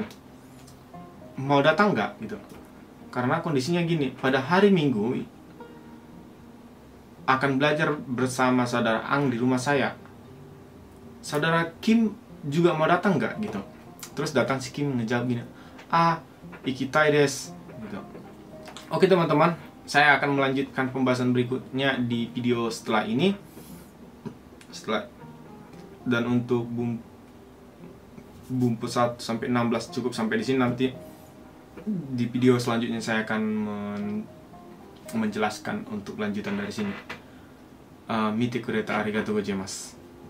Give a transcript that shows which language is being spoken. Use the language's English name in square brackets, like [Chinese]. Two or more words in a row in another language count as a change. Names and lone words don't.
[Indonesian] Mau datang nggak gitu. Karena kondisinya gini, pada hari Minggu akan belajar bersama saudara Ang di rumah saya. Saudara Kim juga mau datang nggak gitu. Terus datang si Kim ngejawab gini, [Japanese] 行きたい です gitu. [Indonesian] Oke teman-teman, saya akan melanjutkan pembahasan berikutnya di video setelah ini. Dan untuk bumper 1 sampai 16 cukup sampai di sini. Nanti di video selanjutnya saya akan menjelaskan untuk lanjutan dari sini. [Japanese] 見て くれた ありがとう ございます.